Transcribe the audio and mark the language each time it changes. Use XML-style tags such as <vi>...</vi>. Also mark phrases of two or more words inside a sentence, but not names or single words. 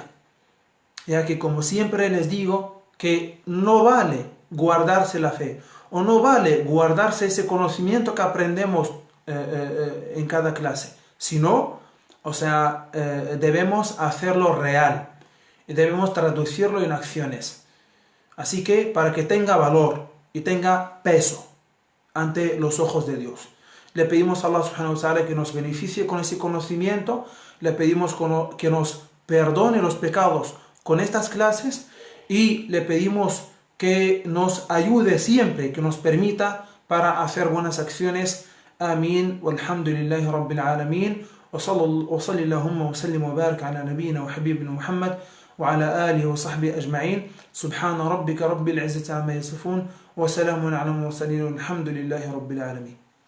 <es>Ya que, como siempre les digo, que no vale guardarse la fe, o no vale guardarse ese conocimiento que aprendemos en cada clase, sino, debemos hacerlo real y debemos traducirlo en acciones. Así que, para que tenga valor y tenga peso ante los ojos de Dios, le pedimos a Allah</es> <ar>سبحانه وتعالى</ar> <es>que nos beneficie con ese conocimiento, le pedimos que nos perdone los pecados con estas clases y le pedimos que nos ayude siempre, que nos permita para hacer buenas acciones.</es> <ar>آمين والحمد لله رب العالمين وصلى اللهم وسلم وبارك على نبينا وحبيبنا محمد وعلى آله وصحبه أجمعين. سبحان ربك رب العزة عما يصفون وسلام على المرسلين والحمد لله رب العالمين.</ar>